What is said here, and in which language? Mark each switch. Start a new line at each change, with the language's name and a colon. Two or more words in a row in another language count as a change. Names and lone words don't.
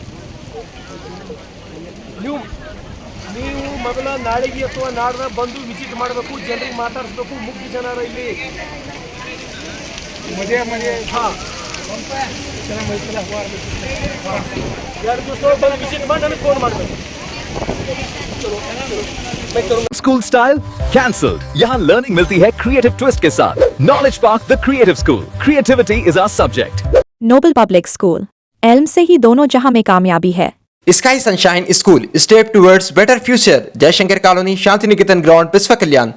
Kannada: ನೀವು ಮೊದಲ ನಾಳೆಗೆ ಅಥವಾ ನಾಡ್ದ ಬಂದು ವಿಸಿಟ್ ಮಾಡಬೇಕು, ಜನರಿಗೆ ಮಾತಾಡಿಸ್ಬೇಕು. ಮುಖ್ಯ ಜನರ ಇಲ್ಲಿ ಹಾಂ 2 ದಿವಸ ಬಂದು ವಿಸಿಟ್ ಮಾಡಿ ನನಗೆ ಫೋನ್ ಮಾಡಬೇಕು.
English: School style cancel.
Hindi: यहाँ लर्निंग मिलती है
English: creative twist
Hindi: के साथ।
English: Knowledge Park The Creative School, creativity is our subject.
Hindi: नोबल पब्लिक स्कूल एल्म से ही दोनों जहां में कामयाबी है।
English: Sky Sunshine School, step towards better future, Jaishankar Colony, Shanti Niketan Ground, Biswa Kalyan.